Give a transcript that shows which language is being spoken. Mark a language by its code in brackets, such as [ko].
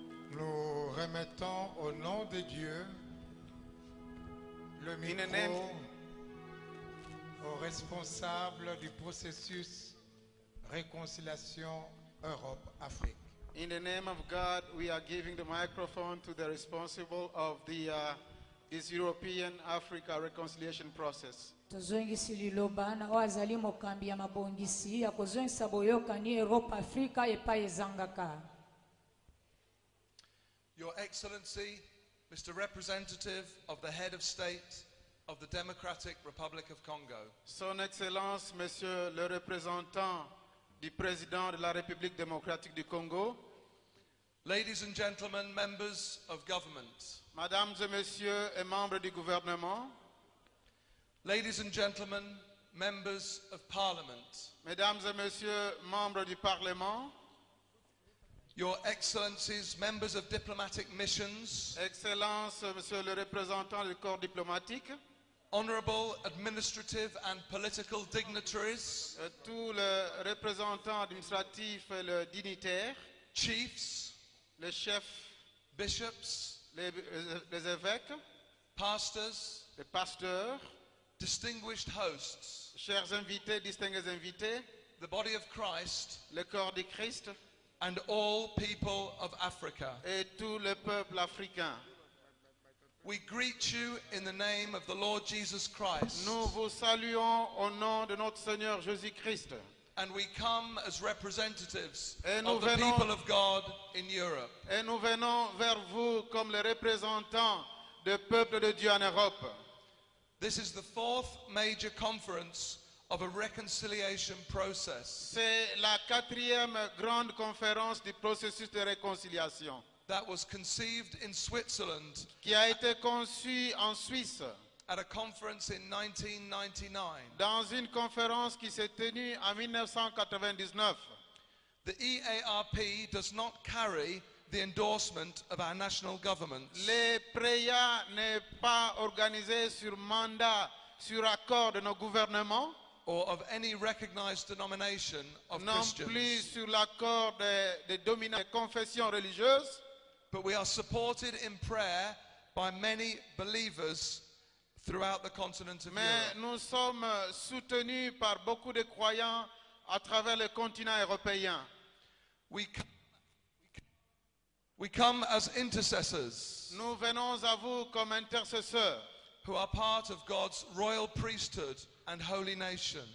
[fr] Nous remettons au nom de Dieu le [en] In the [fr] micro [en] name- [fr] au responsable du processus Réconciliation Europe-Afrique. [en] In the name of God, we are giving the microphone to the responsible of this European Africa reconciliation process. [ln] tozongisi liloba na oyo azali mokambi ya mabongisi ya kozongisa boyokani eropa afrika epai ezangaka. [en] Your Excellency, Mr. Representative of the Head of State of the Democratic Republic of Congo, [fr] Son Excellence, Monsieur le représentant du président de la République démocratique du Congo, [en] ladies and gentlemen, members of government, [fr] Mesdames et Messieurs et membres du gouvernement, [en] ladies and gentlemen, members of Parliament, [fr] Mesdames et Messieurs membres du Parlement, [en] Your Excellencies, members of diplomatic missions, [fr] Excellences, Monsieur le représentant du corps diplomatique, [en] honorable administrative and political dignitaries, [fr] tous les représentants administratifs et les dignitaires, [en] chiefs, [fr] les chefs, [en] bishops, [fr] les évêques, [en] pastors, [fr] les pasteurs, [en] distinguished hosts, [fr] chers invités, distingués invités, [en] the body of Christ, [fr] le corps du Christ [en] and all people of Africa. [fr] et tout le peuple africain. [en] We greet you in the name of the Lord Jesus Christ, [fr] Nous vous saluons au nom de notre Seigneur Jésus-Christ. [en] and we come as representatives [fr] Et nous [en] of the [fr] venons- [en] people of God in Europe. [fr] Et nous venons vers vous comme les représentants du peuple de Dieu en Europe. [en] This is the fourth major conference of a reconciliation process [fr] C'est la 4e grande conférence du processus de réconciliation [en] that was conceived in Switzerland [fr] qui a été conçue en Suisse [en] at a conference in 1999. [fr] dans une conférence qui s'est tenue en 1999. [en] The EARP does not carry the endorsement of our national governments. [fr] Le PREA n'est pas organisé sur mandat, sur accord de nos gouvernements, [en] Or of any recognized denomination of [fr] non plus [en] Christians. [fr] sur l'accord des des confessions religieuses, [en] But we are supported in prayer by many believers throughout the continent of [fr] mais [en] Europe. [fr] nous sommes soutenus par beaucoup de croyants à travers le continent européen. [en] We come as intercessors [fr] Nous venons à vous comme intercesseurs [en] who are part of God's royal priesthood and holy nation.